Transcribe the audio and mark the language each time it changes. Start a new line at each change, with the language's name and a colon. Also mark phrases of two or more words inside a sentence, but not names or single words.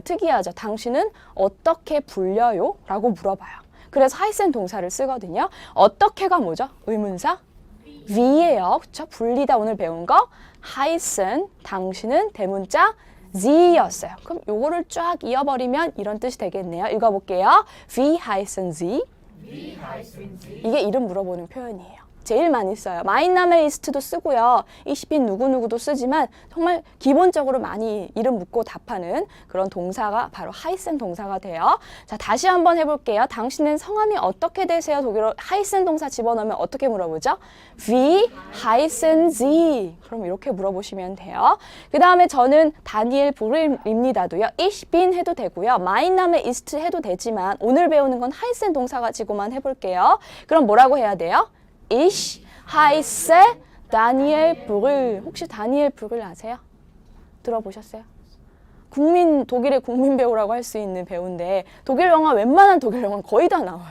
Korean: 특이하죠. 당신은 어떻게 불려요? 라고 물어봐요. 그래서 하이센 동사를 쓰거든요. 어떻게가 뭐죠? 의문사? W예요. 그쵸? 불리다 오늘 배운 거. 하이센, 당신은 대문자 Z였어요. 그럼 요거를 쫙 이어버리면 이런 뜻이 되겠네요. 읽어볼게요.
German: Wie heißen Sie?
Korean: 이게 이름 물어보는 표현이에요. 제일 많이 써요.
German: Mein Name ist
Korean: 도 쓰고요.
German: Ich bin
Korean: 누구누구도 쓰지만 정말 기본적으로 많이 이름 묻고 답하는 그런 동사가 바로 heißen 동사가 돼요. 자, 다시 한번 해볼게요. 당신은 성함이 어떻게 되세요? 독일어 heißen 동사 집어넣으면 어떻게 물어보죠?
German: Wie heißen Sie?
Korean: 그럼 이렇게 물어보시면 돼요. 그 다음에 저는 다니엘 브릴입니다도요.
German: Ich bin
Korean: 해도 되고요.
German: Mein Name ist
Korean: 해도 되지만 오늘 배우는 건 heißen 동사 가지고만 해볼게요. 그럼 뭐라고 해야 돼요?
German: Ich heiße Daniel Brühl.
Korean: 혹시 다니엘 브릴 아세요? 들어보셨어요? 독일의 국민 배우라고 할 수 있는 배우인데 독일 영화 웬만한 독일 영화는 거의 다 나와요.